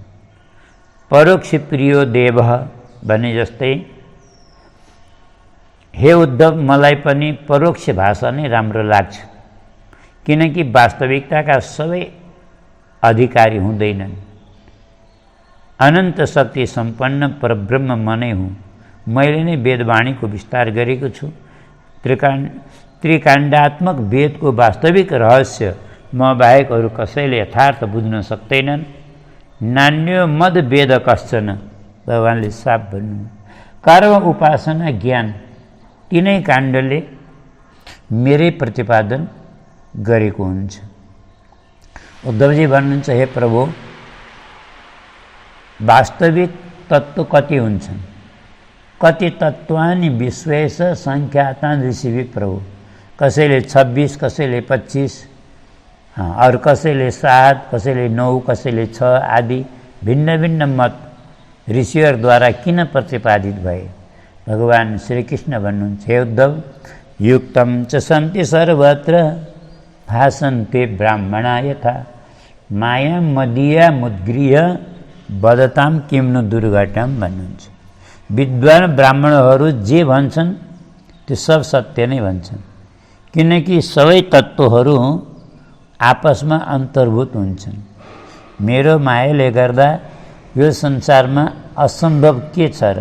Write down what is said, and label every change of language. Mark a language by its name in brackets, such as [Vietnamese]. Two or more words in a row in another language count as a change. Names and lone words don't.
[Sanskrit] परोक्ष प्रियो देव [Nepali] भने जस्तै हे उद्धव, मलाई पनि परोक्ष भाषा नै राम्रो लाग्छ, किनकि वास्तविकताका सबै अधिकारी हुँदैनन्। अनन्त शक्ति सम्पन्न परब्रह्म म नै हुँ। मैले नै वेदवाणीको विस्तार गरेको छु। त्रिकाण्डात्मक वेदको वास्तविक रहस्य म बाहेक अरू कसैले यथार्थ बुझ्न सक्दैनन्। [Sanskrit] नान्यो मद वेद कश्चन, [Nepali] भगवान्ले साफ भन्नु। कर्म, उपासना, ज्ञान तीनै काण्डले मेरै प्रतिपादन गरेको हुन्छ। उद्धवजी भन्नुहुन्छ, हे प्रभु, वास्तविक तत्त्व कति हुन्छन्? [Sanskrit] कति तत्त्वानि विश्वेश सङ्ख्यातान् ऋषिभिः प्रभु। [Nepali] कसैले 26, कसैले 25, अरू कसैले 7, कसैले 9, कसैले 6 आदि भिन्न भिन्न मत ऋषिहरूद्वारा किन प्रतिपादित भए? भगवान् श्रीकृष्ण भन्नुहुन्छ, [Sanskrit] हे उद्धव, युक्तं च सन्ति सर्वत्र भासन्ते ब्राह्मणा यथा माया मदीया मुद्गृह्य वदतां किं नु दुर्घटं भन्नुहुन्छ। [Nepali] विद्वान ब्राह्मणहरू जे भन्छन् त्यो सब सत्य नै भन्छन्, किनकि सबै तत्त्वहरू आपसमा अन्तर्भूत हुन्छन्। मेरो मायाले गर्दा यो संसारमा असम्भव के छ र?